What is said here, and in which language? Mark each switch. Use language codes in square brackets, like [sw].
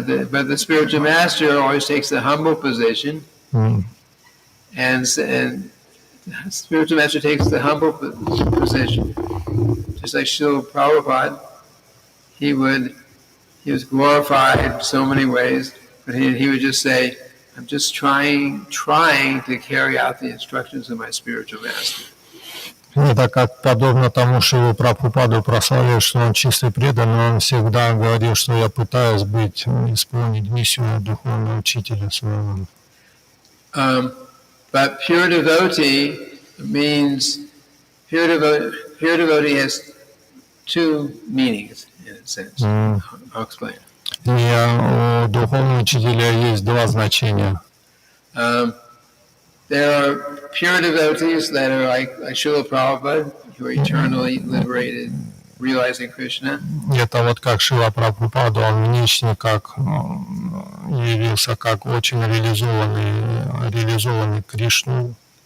[en] but the spiritual master always takes the humble position, and spiritual master takes the humble position. Just like Srila Prabhupada, he was glorified so many ways, but he would just say, I'm just trying to carry out the instructions of my spiritual master. [ru] Это как подобно тому, что его Прабхупаду прославили, что он чистый преданный, он всегда говорил, что я пытаюсь исполнить миссию духовного учителя своего. [en] But pure devotee means pure devotee has two meanings in a sense. I'll explain. [ru] И у духовного учителя есть два значения. [en] There are pure devotees that are like Srila Prabhupada, who are eternally liberated, realizing Krishna. [ru] Это вот как Шрила Прабхупада, он внешне как явился как очень реализованный Кришну.